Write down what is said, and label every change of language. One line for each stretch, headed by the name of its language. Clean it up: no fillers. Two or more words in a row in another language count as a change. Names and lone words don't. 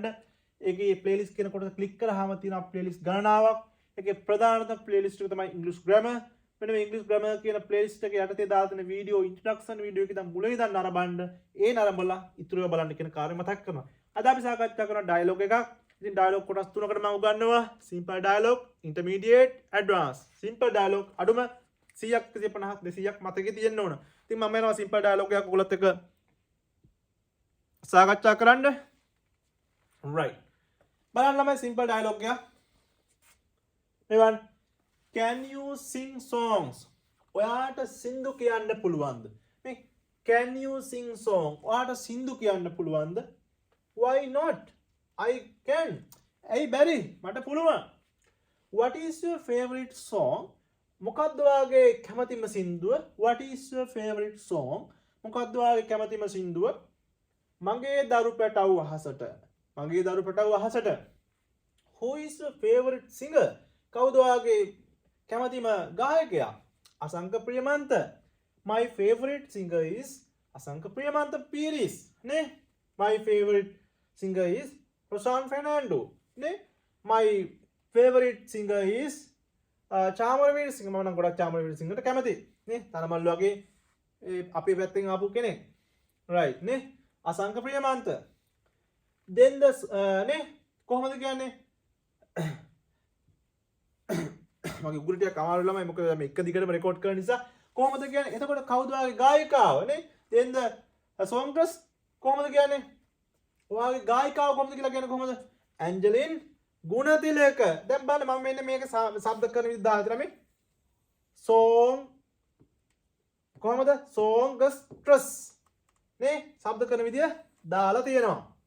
Sinhala: ඒකේ playlist කියන කොටස click කරාම තියෙනවා playlist ගණනාවක්. ඒකේ ප්‍රධානම playlist එක තමයි
English: English grammar.
Sinhala: මෙන්න මේ
English: English grammar
Sinhala: කියන playlist එක යටතේ දාලා තියෙන
English: video introduction video
Sinhala: එක ඉතින් මුලින් ඉඳන් නරඹන්න. ඒ නරඹලා ඉතුරුව බලන්න කියන කාර්යය මතක් කරනවා. අද අපි සාකච්ඡා කරන ඩයලොග් එකක්. ඉතින් ඩයලොග් කොටස් තුනකට මම උගන්වනවා.
English: simple dialogue, intermediate, advanced. simple dialogue
Sinhala: අඩුම 100ක් 150ක් 200ක් මතකේ තියෙන්න ඕන. ඉතින් මම යනවා
English: simple dialogue
Sinhala: එකක් ඔයගොල්ලොත් එක්ක සාකච්ඡා කරන්න. right. බලන්න ළමයි
English: simple dialogue
Sinhala: එක.
English: එවන් can you sing songs?
Sinhala: ඔයාට සින්දු කියන්න පුළුවන්ද? මේ
English: can you sing song?
Sinhala: ඔයාට සින්දු කියන්න පුළුවන්ද?
English: why not? I can.
Sinhala: ඇයි බැරි? මට පුළුවන්.
English: What is your favorite song?
Sinhala: මොකක්ද ඔයාගේ කැමතිම සින්දුව?
English: What is your favorite song?
Sinhala: මොකක්ද ඔයාගේ කැමතිම සින්දුව? මගේ දරු පැටව් අහසට. මගේ දරු පැටව් අහසට.
English: Who is your favorite singer?
Sinhala: කවුද ඔයාගේ කැමතිම ගායකයා? අසංක ප්‍රියමන්ත.
English: My favorite singer is අසංක ප්‍රියමන්ත පීරිස්. නේ? My favorite singer is Rosan Fernando.
Sinhala: Ne?
English: My favorite singer is Chamarveer Singh.
Sinhala: මම නම් ගොඩක් Chamarveer Singhට කැමතියි. නේ? තනමල්ලු වගේ අපේ පැත්තෙන් ආපු කෙනෙක්. right නේ? අසංක ප්‍රියමන්ත.
English: then the
Sinhala: නේ කොහොමද කියන්නේ? මගේ උගුරු ටික අමාරු ළමයි මොකද මම එක දිගටම රෙකෝඩ් කරන නිසා කොහොමද කියන්නේ? එතකොට කවුද ඔයාගේ ගායිකාව නේ?
English: then the songstress
Sinhala: කොහොමද කියන්නේ? ඔයාගේ ගායිකාව කොහොමද කියලා කියන්නේ කොහොමද? ඇන්ජලින් ගුණතිලක. දැන් බලන්න මම මෙන්න මේක ශබ්ද කරන විදිහ දාලා තියෙනවා මේ. song කොහොමද? songstress නේ ශබ්ද කරන විදිහ දාලා තියෙනවා.